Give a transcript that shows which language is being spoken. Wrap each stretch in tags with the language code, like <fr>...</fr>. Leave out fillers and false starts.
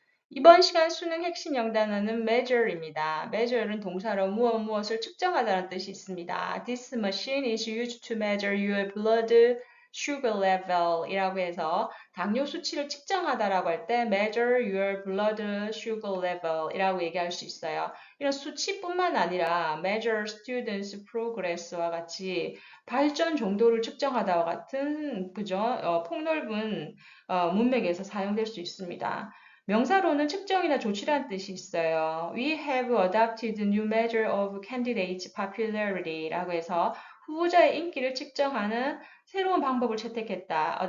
<ko>이번 시간 수능 핵심 영단어는 measure입니다. measure는 동사로 무엇을 측정하다는 뜻이 있습니다.</ko> <en>This machine is used to measure your blood sugar level</en> <ko>이라고 해서 당뇨 수치를 측정하다라고 할 때</ko> <en>measure your blood sugar level</en> <ko>이라고 얘기할 수 있어요. 이런 수치뿐만 아니라</ko> <en>measure students progress</en> <ko>와 같이 발전 정도를 측정하다와 같은 폭넓은 문맥에서 사용될 수 있습니다. 명사로는 측정이나 조치란 뜻이 있어요.</ko> <en>We have adopted new measure of candidates' popularity</en> <ko>라고 해서 후보자의 인기를 측정하는 새로운 방법을 채택했다.</ko>